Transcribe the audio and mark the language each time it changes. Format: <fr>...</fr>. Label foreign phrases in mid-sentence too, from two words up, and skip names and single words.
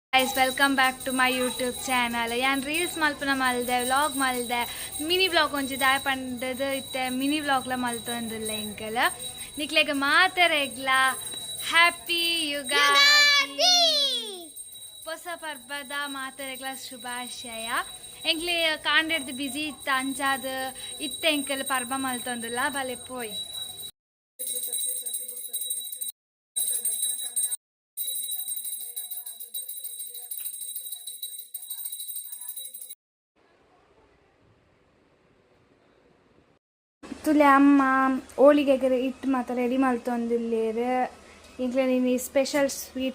<en>guys, welcome back to my YouTube channel.</en> <tcy>I reels malpuna malde, vlog malde,</tcy> <en>mini vlog</en> <tcy>onji dai pandadu itte</tcy> <en>mini vlog</en> <tcy>la maltondilla inkala. Niklega maataregla happy Yugadi. Posa parbada maataregla shubhashaya. Enkle kandirdu busy itta anjadu itte enkala parba maltondilla bale poi. ತುಲೆ ಅಮ್ಮ ಹೋಳಿಗೆಗೆ ಇಟ್ಟು ಮಾತ್ರ ರೆಡಿ ಮಲ್ತೊಂದಿಲ್ಲೇರು ಇಂಕ್ಲೆ ನೀನು</tcy> <en>special sweet</en>